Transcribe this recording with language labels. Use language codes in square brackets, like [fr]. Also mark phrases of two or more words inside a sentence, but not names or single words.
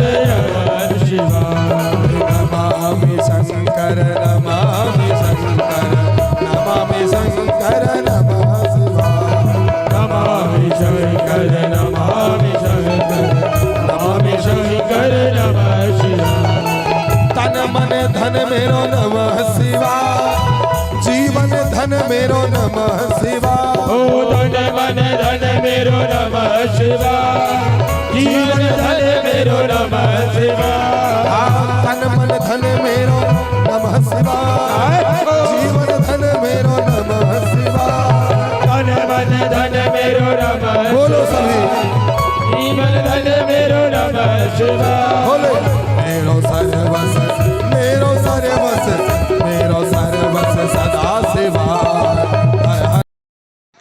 [sa] नमः शिवाय। नमामि शंकर नमामि शंकर नमामि शंकर नमः शिवाय। नमामि शंकर नमामि शंकर नमामि शंकर नमः शिवाय। [ne] तन मन धन मेरो [sa] नमः शिवाय [ne] जीवन धन मेरो [sa] नमः शिवाय। [ne] ओ धन मन धन मेरो [sa] नमः शिवाय [ne] जीवन धन मेरो [sa] नमः शिवाय। [ne] तन मन धन मेरो [sa] नमः शिवाय [ne] जीवन धन मेरो [sa] नमः शिवाय। [ne] धन मन धन मेरो नमः [hi] बोलो सभी [ne] जीवन धन मेरो [sa] नमः शिवाय। [ne] बोले मेरो सर्वस्व मेरो सर्वस्व मेरो सर्वस्व [sa] सदा शिवाय।